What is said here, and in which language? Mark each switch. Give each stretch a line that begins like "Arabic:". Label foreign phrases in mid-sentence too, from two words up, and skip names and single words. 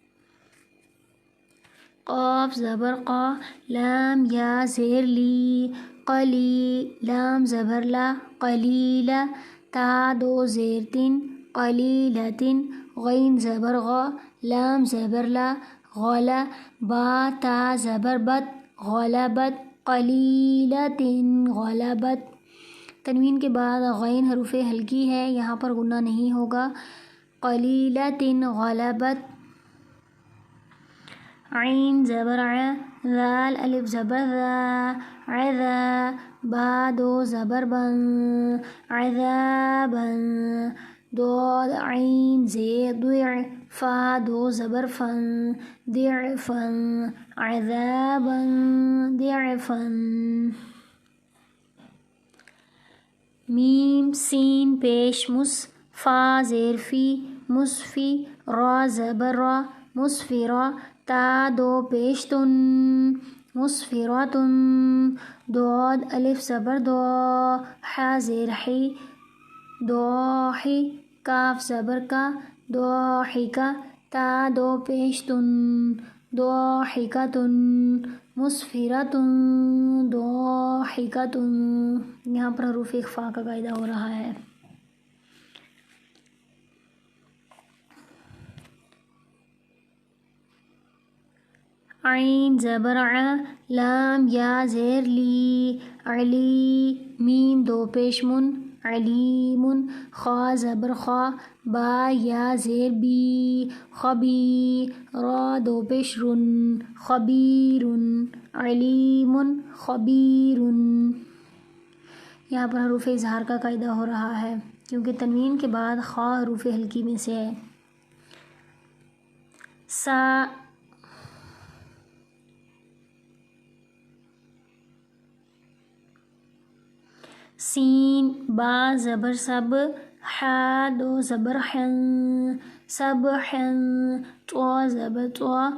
Urdu: قاف زبر قا لام یا زیر لی قلی لام زبر لا قلیلا تا دو زیر تین قلیلتن غین زبر غا لام زبر لا غلا با تا زبر بت غلبت
Arabic: قلیلتن غلبت.
Urdu: تنوین کے بعد غین حروف ہلکی ہے، یہاں پر غنہ نہیں ہوگا.
Arabic: قلیلتن غلبت.
Urdu: عین زبر ع ذال الف زبر ذا عذا با دو زبر بن عذابا ضاد عین زیر ضع فا دو زبر فن ضعفا
Arabic: عذابا ضعفا.
Urdu: میم سین پیش مس فا زیر فی مصفی را زبر را مسفرا تا دو پیش تن مسفراتن ضاد الف زبر دو حا زیر حی ضاحی کاف زبر کا ضاحکا تا دو پیش تن ضاحکتن
Arabic: مسفرتن ضاحکتن.
Urdu: یہاں پر حروف اخفاء کا قاعدہ ہو رہا ہے. عین زبر ع لام یا زیر لی علی میم دو پیش من علیم خا زبر خا با یا زیر بی خبی را دو پیش رن خبیر
Arabic: علیم خبیر.
Urdu: یہاں پر حروف اظہار کا قاعدہ ہو رہا ہے کیونکہ تنوین کے بعد خا حروف ہلکی میں سے ہے. سا سین با زبر سب حا دو زبر حن سب حن تو زبر تو